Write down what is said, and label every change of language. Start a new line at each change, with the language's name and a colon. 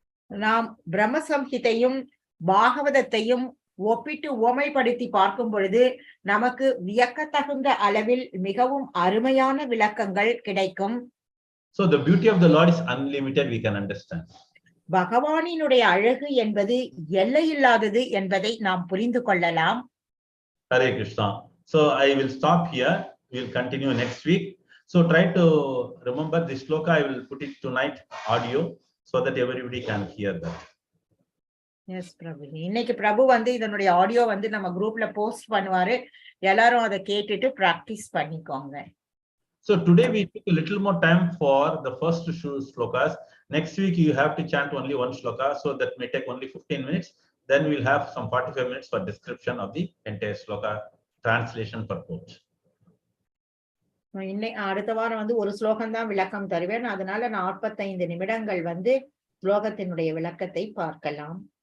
Tamil: நாம் பிரம்ம சம்ஹிதையும் பாகவதத்தையும் ஒப்பிட்டு உவமைப்படுத்தி பார்க்கும் பொழுது நமக்கு வியக்கத்தகுந்த அளவில் மிகவும் அருமையான விளக்கங்கள் கிடைக்கும்.
English: So the beauty of the Lord is unlimited, we can understand.
Tamil: பகவானினுடைய அழகு என்பது எல்லையில்லாதது என்பதை நாம் புரிந்து கொள்ளலாம்.
English: Hare Krishna. So I will stop here. We will continue next week. So try to remember this sloka. I will put it tonight audio so that everybody can hear that. Yes, Prabhu.
Tamil: இன்னைக்கு பிரபு வந்து இதனுடைய audio வந்து நம்ம குரூப்ல post பண்ணுவாரு. எல்லாரும் அதை கேட்டுட்டு பிராக்டிஸ் பண்ணிக்கோங்க.
English: So today we took a little more time for the first two slokas. Next week you have to chant only one sloka, so that may take only 15 minutes. Then we'll have some 45 minutes for description of the entire sloka, translation purport.
Tamil: அடுத்த வாரம் வந்து ஒரு ஸ்லோகம் தான் விளக்கம் தருவேன். அதனால 45 நிமிடங்கள் வந்து ஸ்லோகத்தினுடைய விளக்கத்தை பார்க்கலாம்.